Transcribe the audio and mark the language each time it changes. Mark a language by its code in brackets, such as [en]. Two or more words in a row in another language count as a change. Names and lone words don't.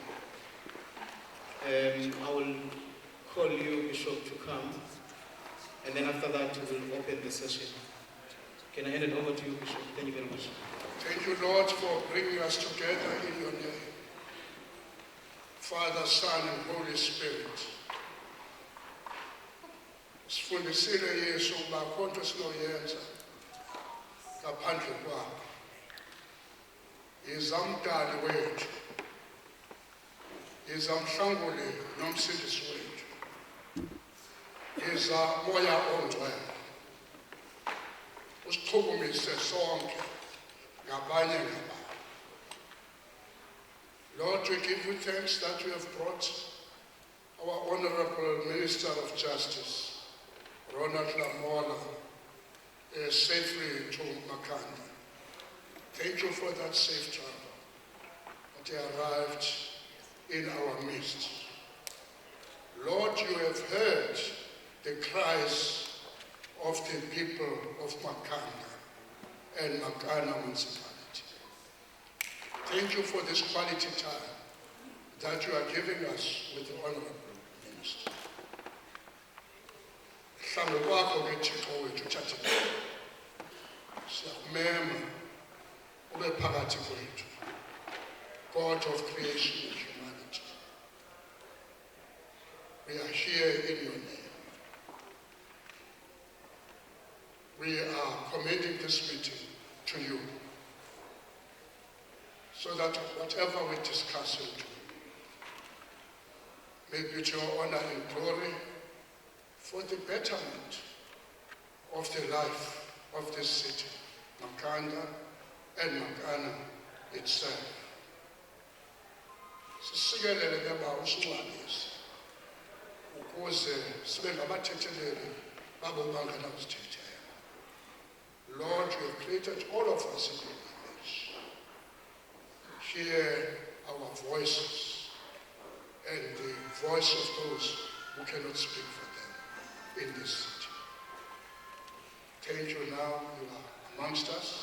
[en] I will call you, Bishop, to come, and then after that we'll open the session. Can I hand it over to you, Bishop? Thank you very much. Thank you, Lord, for bringing us together in your name. Father, Son, and Holy Spirit. [xh] Sifundisile Yesu ukuba konke sinoyenza ngaphandle kwakho. Yiza umdali wethu. Yiza umhlanguli nomsindisi wethu. Yiza moya ongcwele. Usichukumise sonke ngabanye ngabanye. [en] Lord, we give you thanks that you have brought our Honorable Minister of Justice, Ronald Lamola, safely to Makhanda. Thank you for that safe travel, that he arrived in our midst. Lord, you have heard the cries of the people of Makhanda and Makhanda Municipality. Thank you for this quality time that you are giving us with the Honorable Minister. [xh] Mhlawumbe kwakho ke Thixo wethu uthathile. Siyakumema ube phakathi kwethu. [en] God of creation and humanity. We are here in your name. We are commending this meeting to you, so that whatever we discuss will do may be to your honor and glory for the betterment of the life of this city, Makhanda and Makhanda itself. [xh] Sisikelele ke ba usunqabisa ukuze sibe ngabathetheleli babo bangena kusithethela. [en] Lord, you have created all of us in your image. Hear our voices and the voice of those who cannot speak for them in this city. Thank you now, you are amongst us.